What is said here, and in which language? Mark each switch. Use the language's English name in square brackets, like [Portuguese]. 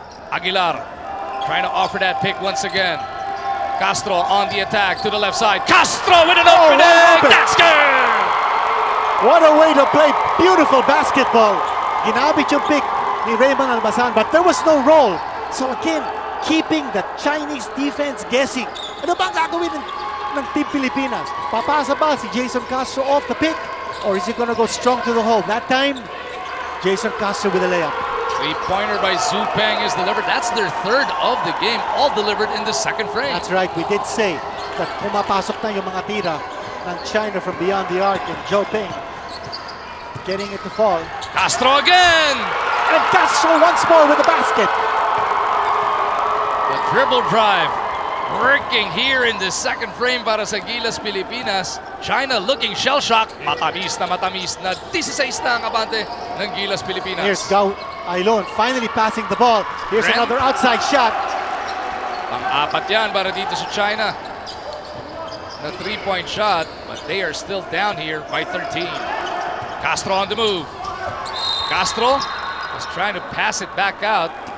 [English] Aguilar trying to offer that pick once again. Castro on the attack to the left side. Castro with an opening! That's good! What a way to play beautiful basketball. [Filipino] Ginabit yung [English] pick ni Raymond Almazan, but there was no roll. So again, keeping the Chinese defense guessing. [Filipino] Ano ba ang gagawin ng Team Pilipinas? Papasa ba si Jason Castro off the pick? [English] Or is he gonna go strong to the hole? That time, Jason Castro with a layup. Three-pointer by Zhu Peng is delivered. That's their third of the game, all delivered in the second frame. That's right. We did say that [Filipino] pumapasok na yung mga tira ng China [English] from beyond the arc, and Zhu Peng getting it to fall. Castro again! And Castro once more with the basket. The dribble drive working here in the second frame [Filipino] para sa [English] Gilas Pilipinas. China looking shell-shocked. [Filipino] Matamis na 16 na ang abante ng Gilas Pilipinas. [English] Here's Guo Ailun finally passing the ball. Here's Ren. another outside shot. [Filipino] Pang-apat yan para dito sa China. [English] The three-point shot, but they are still down here by 13. Castro on the move. Castro was trying to pass it back out.